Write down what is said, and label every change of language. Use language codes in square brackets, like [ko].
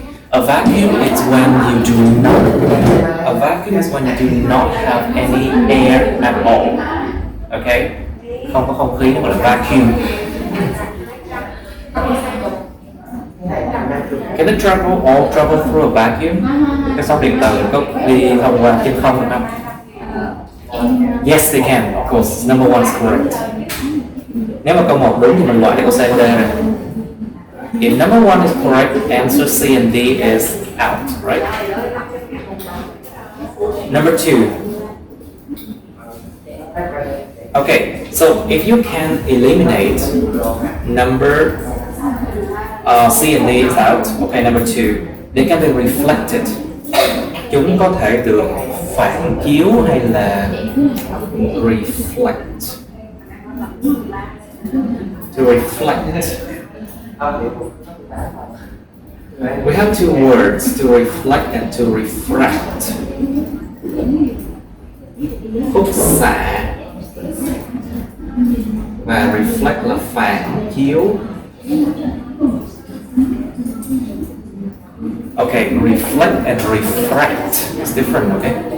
[en] A vacuum is when you do not. A vacuum is when you do not have any air at all. Okay? [vi] Không có không khí, nó gọi là vacuum. [en] Can they all travel through a vacuum? [vi] Các sóng điện từ có đi thông qua chân không được không? [en] Yes, they can. Of course, number one is correct. [vi] Nếu mà câu 1 đúng thì mình loại được câu C và D rồi. [en] If number one is correct, answer C and D is out, right? Number 2. Okay, so if you can eliminate number C and D is out. Okay, number 2. They can be reflected. [vi] Chúng có thể được phản chiếu hay là reflect. [en] To reflect. We have two words, to reflect and to refract. [vi] Khúc xạ và reflect là phản chiếu. [en] Okay, reflect and refract is different, okay?